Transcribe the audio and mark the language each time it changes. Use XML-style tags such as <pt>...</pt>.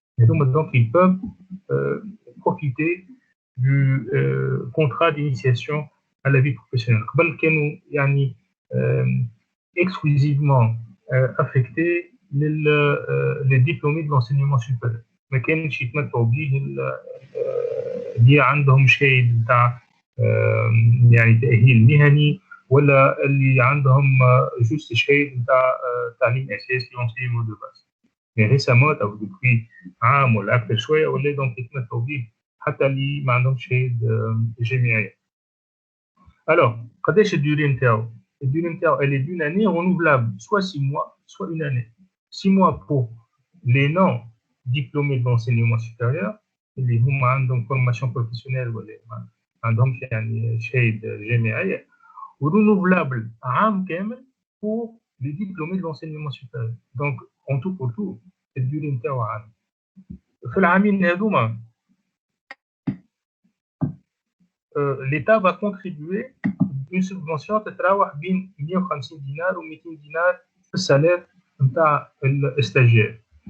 <fr>Et donc ils peuvent profiter du contrat d'initiation à la vie professionnelle.</fr> <ar>قبل كانوا يعني</ar> <fr>exclusivement affectés les diplômés de l'enseignement supérieur.</fr> <ar>ما كانش يتمتعوا به اللي عندهم شهاده نتاع يعني تاهيل مهني ولا اللي عندهم جوست شهاده نتاع تعليم اساسي</ar> <fr>enseignement de base. Mais récemment</fr> <ar>او depuis عام ولا اكثر شويه ولا دونك يتمتعوا به حتى اللي ما عندهمش شهاده جامعيه.</ar> <fr>Alors,</fr> <ar>قداش الدوري نتاعو؟ الدوري نتاعو</ar> <fr>elle est d'une année renouvelable, soit 6 mois, soit une année. 6 mois pour les non diplômés de l'enseignement supérieur</fr> <ar>اللي هما عندهم formation professionnelle ولا ما عندهمش يعني شهاده جامعيه</ar> <fr>renouvelable</fr> <ar>عام كامل</ar> <fr>pour les diplômés de l'enseignement supérieur. Donc en tout pour tout</fr> <ar>الدوري نتاعو عام. في العامين هذوما</ar> <fr>l'État va contribuer une subvention</fr> <ar>تتراوح بين 150 دينار و 200 دينار في السالير نتاع الستاجير.</ar>